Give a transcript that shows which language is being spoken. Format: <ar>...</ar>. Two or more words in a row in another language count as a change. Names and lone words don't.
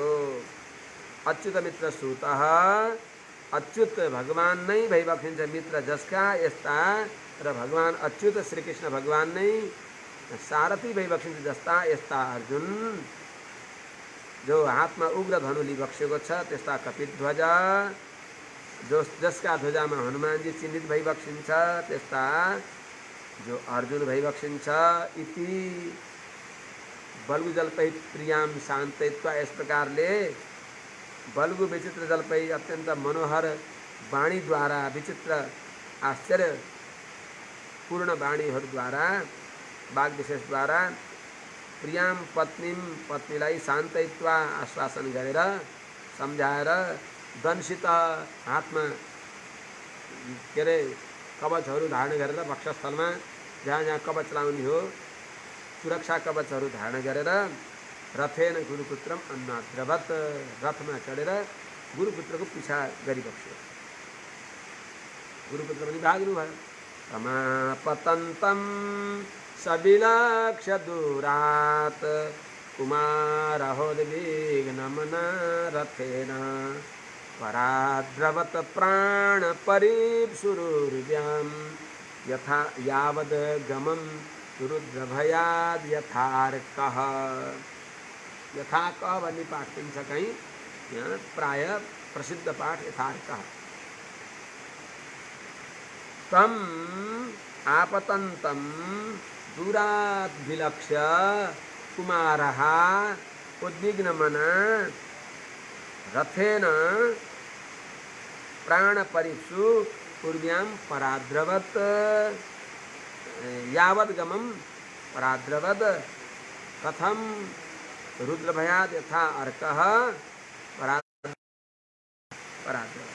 <sa>अच्युत मित्र सूत,</sa> <ne>अच्युत भगवान नै भइबक्सिन्छ मित्र जसका, यस्ता र भगवान अच्युत श्रीकृष्ण भगवान नै सारथी भइबक्सिन्छ जस्ता यस्ता अर्जुन जो हातमा उग्र धनु लिइबक्सेको छ, त्यस्ता कपिध्वज जसका ध्वजामा हनुमानजी चिन्हित भइबक्सिन्छ, त्यस्ता जो अर्जुन भइबक्सिन्छ।</ne> <sa>इति बल्गु जल्पै प्रियाम शान्तयित्वा,</sa> <ne>यस प्रकारले</ne> <sa>बल्गु विचित्र जल्पै</sa> <ne>अत्यन्त मनोहर वाणीद्वारा, विचित्र आश्चर्यपूर्ण वाणीहरूद्वारा, वाग विशेषद्वारा</ne> <sa>प्रियाम पत्नीम,</sa> <ne>पत्नीलाई शान्तयित्वा आश्वासन गरेर, सम्झाएर, दंशित हातमा के अरे कवचहरू धारण गरेर, वक्षस्थलमा जहाँ जहाँ कवच लाउने हो सुरक्षा कवचहरू धारण गरेर,</ne> <sa>रथेन गुरुपुत्रम अन्नाद्रवत,</sa> <ne>रथमा चढेर गुरुपुत्रको पिछा गरिबक्स्यो। गुरुपुत्र पनि भाग्नु भयो।</ne> <sa>रमापतन्तं सविलक्ष्य दूरात् कुमारहोद्विग्नमना रथेन पराद्रवत प्राणपरीप्सुरुर्व्यां यथा यावद् गमं रुद्रभयाद् यथार्कः।</sa> <ne>यथा क भन्ने पाठ पनि छ कहीँ, यहाँ प्राय प्रसिद्ध पाठ यथार्कः।</ne> <sa>तम आपतन्तं दूरात् विलक्ष्य कुमारः उद्विग्नमना रथेन प्राणपरीप्सु पूर्व्यां पराद्रवत् यावद्गमं पराद्रवत् कथं रुद्रभयाद् यथा अर्कः पराद्रवत्।</sa>